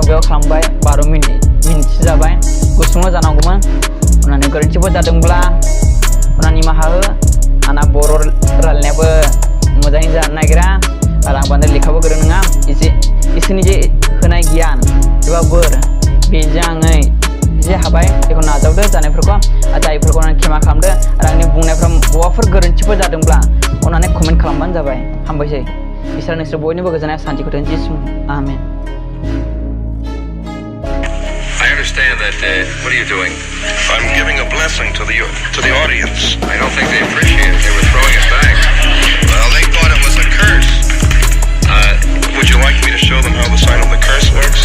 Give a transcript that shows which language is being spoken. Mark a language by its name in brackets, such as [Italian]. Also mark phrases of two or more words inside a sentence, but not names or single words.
[Bodo] बेयाव खालामबाय 12 मिनिटसो जाबाय गुसुङाव जानांगौमोन अननानै गोरोन्थिफोर जादोंब्ला अननानै निमाहा हो आंना बर' रायलायनायाबो मोजाङै जानो नागिरा आरो आं बांद्राय लेखाबो गोरों नङा इसोरनि जे होनाय गियान एबा बोर बेजों आङो जे हाबाय बेखौ नाजावदो जानायफोरखौ जायफोरखौ आं खेमा खालामदो आरो आंनि बुंनायफ्राव बबाफोर गोरोन्थिफोर जादोंब्ला अननानै कमेन्ट खालामबानो जाबाय हामबायसै इसोरा नोंसोर बयनिबो गोजोननाय सान्थिखौ होथों जिसु आमेन [English] I understand that, what are you doing? I'm giving a blessing to the audience. I don't think they appreciate it. They were throwing it back. Well, they thought it was a curse. Would you like me to show them how the sign of the curse works?